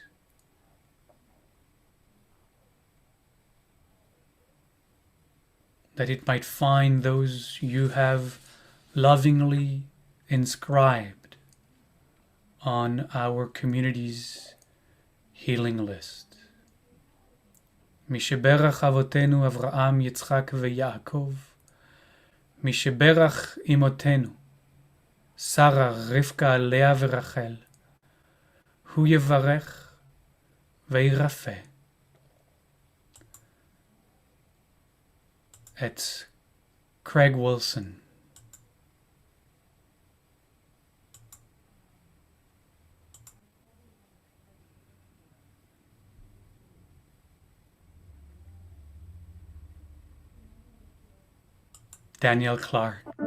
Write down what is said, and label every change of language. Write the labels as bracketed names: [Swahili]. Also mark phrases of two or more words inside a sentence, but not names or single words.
[English] That it might find those you have lovingly inscribed on our community's healing list. [Hebrew] משברך אבותינו אברהם, יצחק ויעקב, משברך אמותינו, שרה, רבקה, לאה ורחל, הוא יברך וירפא את Craig Wilson. [English] Danielle Clark.